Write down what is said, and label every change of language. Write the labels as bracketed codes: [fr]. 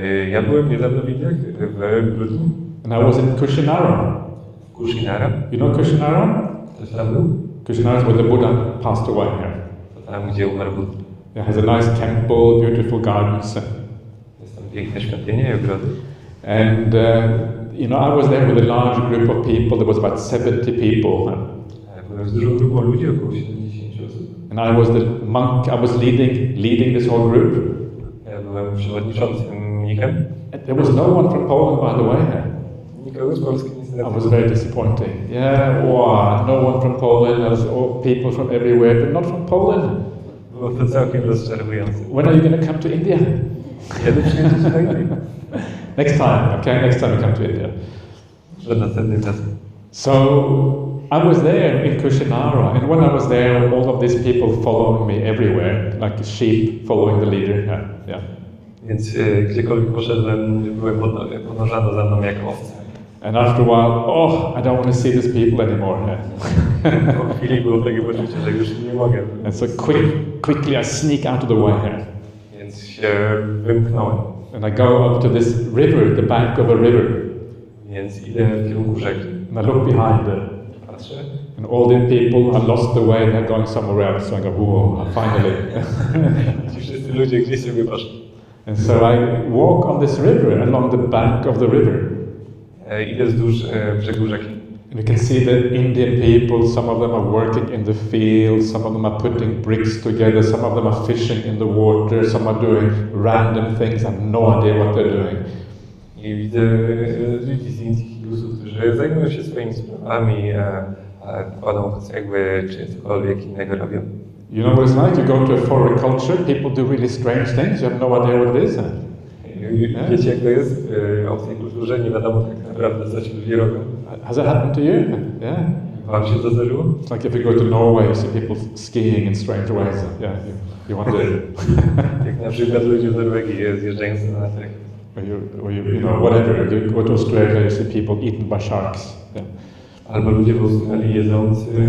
[pl] Ja byłem niedawno w Indiach, w grudniu. [en] And I was in Kushinara. Kushinara? You know Kushinara? [pl] Coś tam był? [en] Kushinara is where the Buddha passed away. [pl] To tam, gdzie umarł Buddha. [en] It has a nice temple, beautiful gardens. [pl] Jest tam piękne świątynie i ogrody. [en] And I was there with a large group of people. There was about 70 people. [pl] Byłem z dużą grupą ludzi, około 70 osób. [en] And I was the monk. I was leading this whole group. [pl] Ja byłem przewodniczącym mnikiem. [en] There was no one from Poland, by the way. [pl] Nikogo z Polski niestety. [en] I was very disappointing. Yeah, wow, no one from Poland. There was all people from everywhere, but not from Poland. [pl] Było to całkiem rozczarowujące. [en] When are you going to come to India? [pl] Kiedy przyjedziecie do Indii? [en] Next time, okay? Next time you come to India. [pl] Że następnym razem. [en] So I was there in Kushinara, and when I was there, all of these people following me everywhere, like a sheep following the leader. Yeah. [pl] Więc gdziekolwiek poszedłem, byłem podążano za mną jak owce. [en] And after a while, I don't want to see these people anymore. [pl] Po chwili było takie poczucie, że już nie mogę. [en] And so quickly I sneak out of the way. [pl] Więc się wymknąłem. [en] And I go up to this river, the bank of a river. [pl] Więc idę w kierunku rzeki. [en] And I look behind it. [pl] Patrzę. [en] And all the people have lost the way, they're going somewhere else. So I go, whoa, finally. [pl] Ci wszyscy ludzie gdzieś sobie poszli. [en] And so I walk on this river, along the bank of the river. [pl] Idę wzdłuż brzegu rzeki. [en] And you can see the Indian people, some of them are working in the fields, some of them are putting bricks together, some of them are fishing in the water, some are doing random things, I have no idea what they're doing. [pl] I widzę ludzi z Indii, Hindusów, którzy zajmują się swoimi sprawami, kładą cegły czy cokolwiek innego robią. [en] You know what it's like? You go to a foreign culture, people do really strange things, you have no idea what it is. [pl] Wiecie, jak to jest w obcej kulturze, nie wiadomo tak naprawdę, co ci ludzie robią. [en] Has that happened to you? Yeah. [pl] Wam się to zdarzyło? [en] It's like if you go to Norway, you see people skiing in strange ways. Yeah, you wonder. [pl] Jak na przykład ludzie w Norwegii zjeżdżając na nartach. [en] Or you know, whatever. You go to Australia, you see people eaten by sharks. Yeah. [pl] Albo ludzie w Australii jedzący...